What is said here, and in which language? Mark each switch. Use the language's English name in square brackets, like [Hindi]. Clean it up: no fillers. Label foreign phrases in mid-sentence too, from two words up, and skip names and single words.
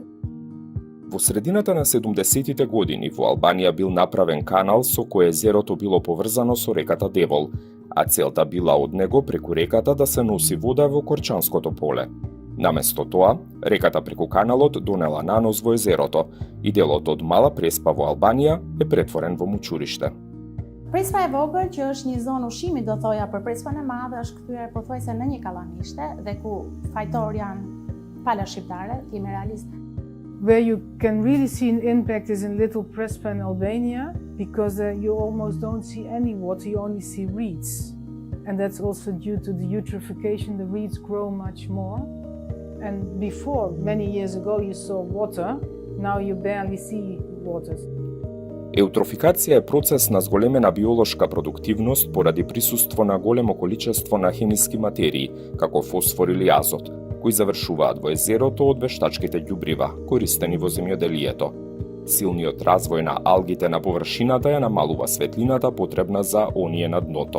[Macedonian] Во средината на 70-тите години во Албанија бил направен канал со кој езерото било поврзано со реката Девол, а целта била од него преку реката да се носи вода во Корчанското поле. Наместо тоа, реката преку каналот донела нанос во езерото и делот од Мала Преспа во Албанија е претворен во мучуриште. [Albanian] Prespa e vogël, që është një zonë ushqimi, do thoja, për Prespën e Madhe, është kthyer pothuajse në një kallamishte dhe ku fajtor janë pala shqiptare, të jemi realist. [English] Where you can really see an impact is in Little Prespa in Albania, because you almost don't see any water, you only see reeds. And that's also due to the eutrophication, the reeds grow much more. And before, many years ago, you saw water, now you barely see water. [Macedonian] Еутрофикација е процес на зголемена биолошка продуктивност поради присуство на големо количество на хемиски материи, како фосфор или азот, кои завршуваат во езерото од вештачките ѓубрива, користени во земјоделието. Силниот развој на алгите на површината ја намалува светлината потребна за оние на дното.